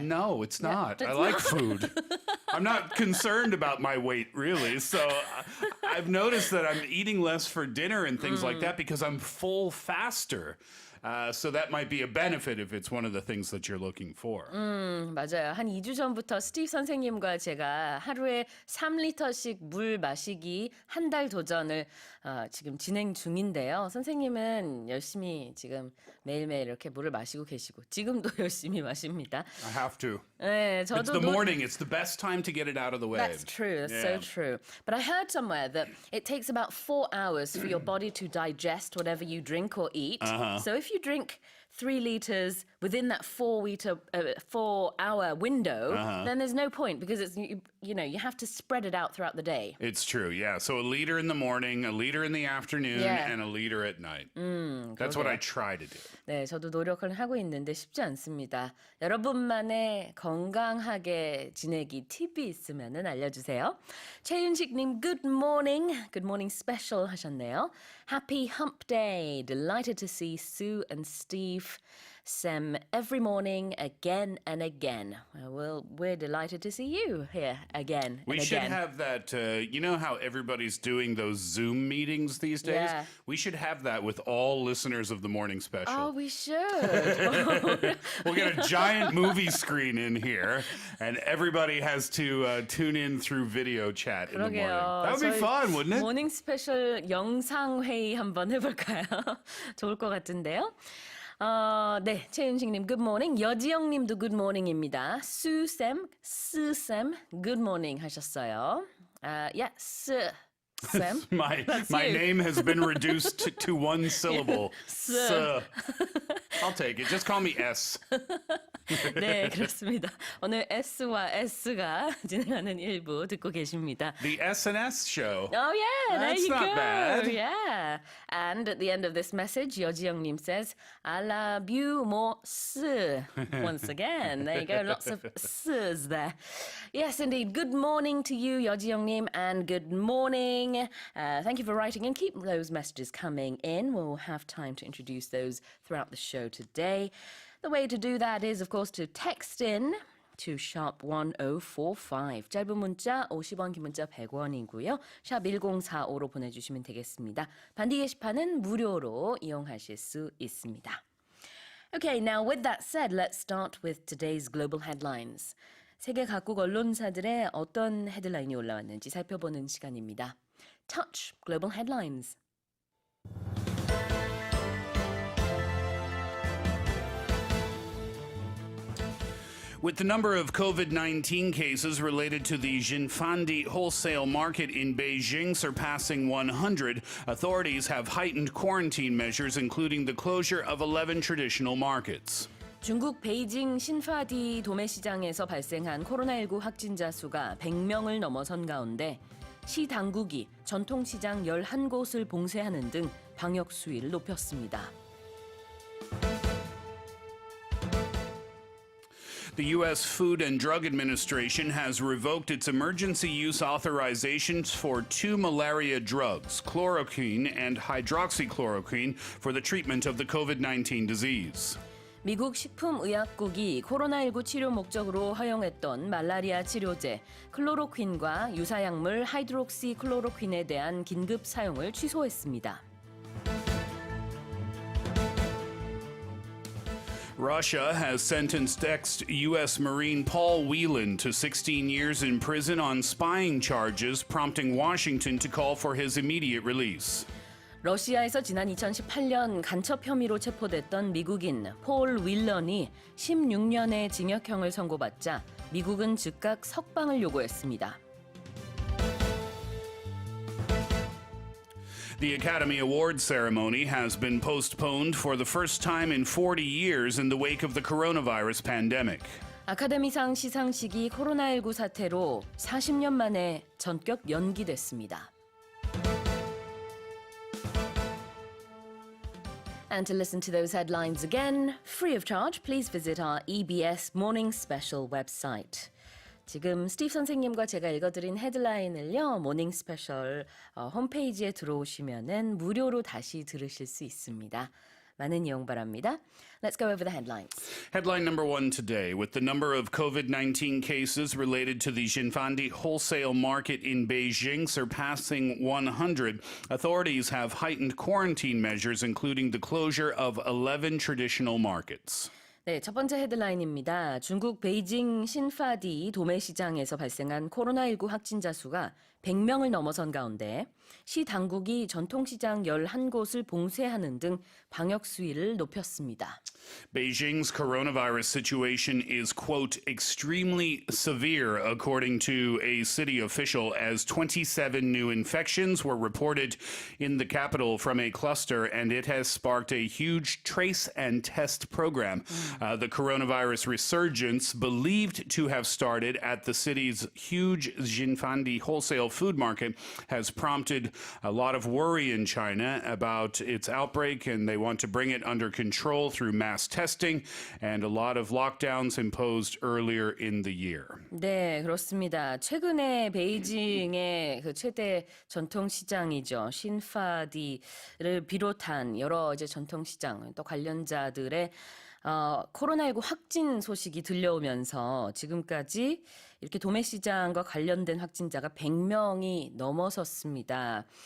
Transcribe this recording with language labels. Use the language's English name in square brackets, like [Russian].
[English] No, it's not. I it's like not. food. I'm not concerned about my weight, really. So I've noticed that I'm eating less for dinner and things like that because I'm full faster. So that might be a benefit if it's one of the things that you're looking for. [Korean] 맞아요. 한 2주 전부터 스티브 선생님과 제가 하루에 3리터씩 물 마시기 한 달 도전을 지금 진행 중인데요. 선생님은 열심히 지금 매일매일 이렇게 물을 마시고 계시고 지금도 열심히 마십니다. [English] I have to. [Korean] 네, [English] It's [Korean] 저도 [English] the morning. It's the best time to get it out of the way. That's true. That's so true. But I heard somewhere that it takes about 4 hours for your body to digest whatever you drink or eat. So if you drink 3 liters within that 4-hour window, then there's no point because it's you have to spread it out throughout the day. It's true, yeah. So a liter in the morning, a liter in the afternoon, Yeah. and a liter at night. That's what I try to do. [Korean] 네, 저도 노력을 하고 있는데 쉽지 않습니다. 여러분만의 건강하게 지내기 팁이 있으면 알려주세요. [English] 최윤식님, good morning. Good morning special [Korean] 하셨네요. [English] Happy hump day. Delighted to see Sue and Steve Sem every morning again and again. Well, we're delighted to see you here again We and should again. have that, you know how everybody's doing those Zoom meetings these days? Yeah. We should have that with all listeners of the morning special. Oh, we should. We'll get a giant movie screen in here, and everybody has to tune in through video chat in the morning. [Korean] 그러게요. [English] That would be [Korean] 저희 [English] fun, wouldn't it? [Korean] 모닝 스페셜 영상 회의 한번 해볼까요? 좋을 것 같은데요. 네, 최윤식님, [English] good morning. [Korean] 여지영님도 good morning입니다. 수쌤, 스쌤, [English] good morning [Korean] 하셨어요. [English] Yeah, Sam. My you. name has been reduced to one syllable. Sir. I'll take it. Just call me S. [Korean] 네, 그렇습니다. 오늘 S와 S가 진행하는 일부 듣고 계십니다. [English] The S&S show. Oh, yeah, there That's you not go. bad. Yeah. And at the end of this message, 여지영님 says, I love you more, s. Once again, there you go. Lots of s's there. Yes, indeed. Good morning to you, 여지영님, and good morning. Thank you for writing in. Keep those messages coming in. We'll have time to introduce those throughout the show today. The way to do that is, of course, to text in to sharp 1045. [Korean] 짧은 문자 50원, 긴 문자 100원이고요. 샵 1045로 보내주시면 되겠습니다. 반디 게시판은 무료로 이용하실 수 있습니다. [English] Okay, now with that said, let's start with today's global headlines. [Korean] 세계 각국 언론사들의 어떤 헤드라인이 올라왔는지 살펴보는 시간입니다. [English] Touch Global Headlines. With the number of COVID-19 cases related to the Jinfandi wholesale market in Beijing surpassing 100, authorities have heightened quarantine measures, including the closure of 11 traditional markets. [Korean] 중국 베이징 신파디 도매시장에서 발생한 코로나19 확진자 수가 100명을 넘어선 가운데 시 당국이 전통시장 11곳을 봉쇄하는 등 방역 수위를 높였습니다. [English] The U.S. Food and Drug Administration has revoked its emergency use authorizations for two malaria drugs, chloroquine and hydroxychloroquine, for the treatment of the COVID-19 disease. [Korean] 미국 식품의약국이 코로나19 치료 목적으로 허용했던 말라리아 치료제 클로로퀸과 유사약물 하이드록시클로로퀸에 대한 긴급 사용을 취소했습니다. [English] Russia has sentenced ex-U.S. Marine Paul Whelan to 16 years in prison on spying charges, prompting Washington to call for his immediate release. [Korean] 러시아에서 지난 2018년 간첩 혐의로 체포됐던 미국인 폴 윌런이 16년의 징역형을 선고받자 미국은 즉각 석방을 요구했습니다. [English] The Academy Awards ceremony has been postponed for the first time in 40 years in the wake of the coronavirus pandemic. [Korean] 아카데미상 시상식이 코로나19 사태로 40년 만에 전격 연기됐습니다. [English] And to listen to those headlines again, free of charge, please visit our EBS Morning Special website. [Korean] 지금 스티브 선생님과 제가 읽어드린 헤드라인을요, 모닝 스페셜 홈페이지에 들어오시면은 무료로 다시 들으실 수 있습니다. 많은 이용 바랍니다. [English] Let's go over the headlines. Headline number one today, with the number of COVID-19 cases related to the Jinfandi wholesale market in Beijing surpassing 100, authorities have heightened quarantine measures, including the closure of 11 traditional markets. [Korean] 네, 첫 번째 헤드라인입니다. 중국 베이징 신파디 도매시장에서 발생한 코로나19 확진자 수가 100명을 넘어선 가운데 시 당국이 전통시장 11곳을 봉쇄하는 등 방역 수위를 높였습니다. [English] Beijing's coronavirus situation is, quote, extremely severe, according to a city official, as 27 new infections were reported in the capital from a cluster, and it has sparked a huge trace and test program. The coronavirus resurgence, believed to have started at the city's huge Jinfandi wholesale food market, has prompted a lot of worry in China about its outbreak, and they want to bring it under control through mass testing and a lot of lockdowns imposed earlier in the year. [Korean] 네, 그렇습니다. 최근에 베이징의 그 최대 전통시장이죠. 신파디를 비롯한 여러 이제 전통시장 또 관련자들의 코로나19 확진 소식이 들려오면서 지금까지 이렇게 도매시장과 관련된 확진자가 100명이 넘어섰습니다.